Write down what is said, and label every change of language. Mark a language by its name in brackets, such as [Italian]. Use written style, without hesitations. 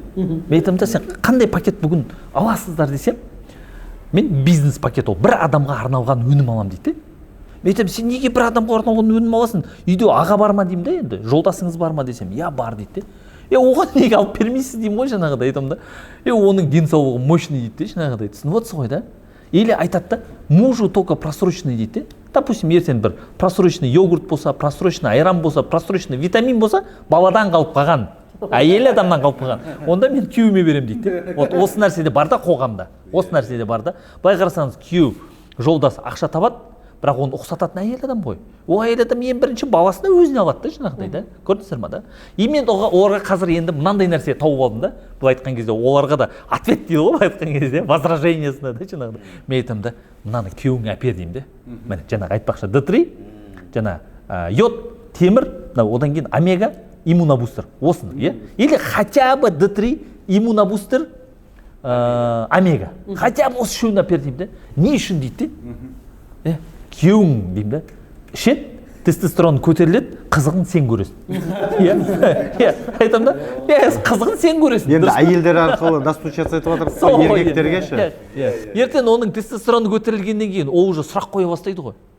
[Kazakh] Мен айтамын да, сен қандай пакет бүгін аласыздар десем, мен бизнес пакет ол бір адамға арналған өнім алам дейді. Мен айтамын, сен неге бір адамға арналған өнім аласың? Үйде аға бар ма деймін да, енді жолдасыңыз бар ма десем, иә бар дейді. Оған неге алып бермейсіз деймін ғой, жаңағыдай айтамын да. Оның денсаулығы мощный дейді, жаңағыдай түсініп отырсыз ғой да. [Russian] Или [Kazakh] айтады да, [Russian] мужу только просроченный дейді. Допустим, [Kazakh] ертең бір просроченный йогурт болса, просроченный айран болса, просроченный витамин болса, баладан қалып қалған, әйел адамнан қалып қалған. Онда мен күйеуіме берем дейді. [Russian] Вот [Kazakh] осы нәрседе бар да қоғамда. Осы нәрседе бар да. Былай қарасаңыз, күйеу жолдас ақша табады, бірақ оны ұқсататын әйел адам ғой. Ол әйел адам ең бірінші баласына өзіне алады да, жаңағыдай да. Көрдіңіздер ма да? Мен оларға қазір енді мынандай нәрсе тауып алдым да. Бұл айтқан кезде оларға да ответ дейді ғой, айтқан кезде возражениесіне да жаңағыдай. Мен айтамын да, мынаны күйеуіңе әпер деймін де. Міне жаңағы айтпақшы D3, жаңа йод, темір, одан кейін омега, иммунобустер. Осыны, иә? [Russian] Или хотя бы D3, иммунобустер, омега. Хотя бы [Kazakh] осы үшеуін әпер деймін де. Не үшін дейді де? Күйеуің деймін да, ішет, тестостерон көтеріледі, қызығын сен көресің. Иә, айтам да, қызығын сен көресің. Енді әйелдер арқылы [Russian] достучаться [Kazakh] етіп жатыр, еркектерге ше. Ертең оның тестостероны көтерілгеннен кейін ол [Russian] уже [Kazakh] сұрақ қоя бастайды ғой.